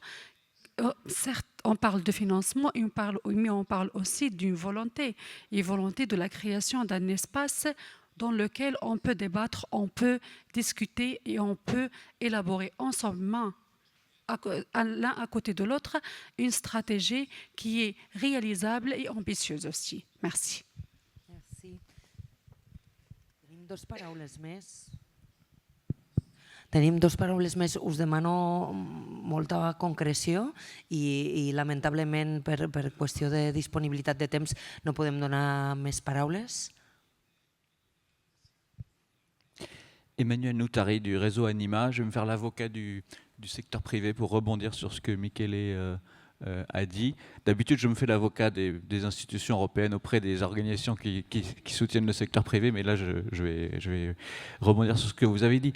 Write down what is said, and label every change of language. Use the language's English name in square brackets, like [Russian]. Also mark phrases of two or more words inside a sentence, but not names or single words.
[French] Certes, on parle de financement, mais on parle aussi d'une volonté, et volonté de la création d'un espace dans lequel on peut débattre, on peut discuter et on peut élaborer ensemble, l'un à côté de l'autre, une stratégie qui est réalisable et ambitieuse aussi. Merci. Merci. [Catalan] Tenim dos paraules més. Us demano molta concreció i lamentablement per qüestió de disponibilitat de temps no podem donar més paraules. [French] Emmanuel Noutari du réseau Anima. Je vais me faire l'avocat du secteur privé pour rebondir sur ce que Michele a dit. D'habitude, je me fais l'avocat des institutions européennes auprès des organisations qui soutiennent le secteur privé, mais là, je vais rebondir sur ce que vous avez dit.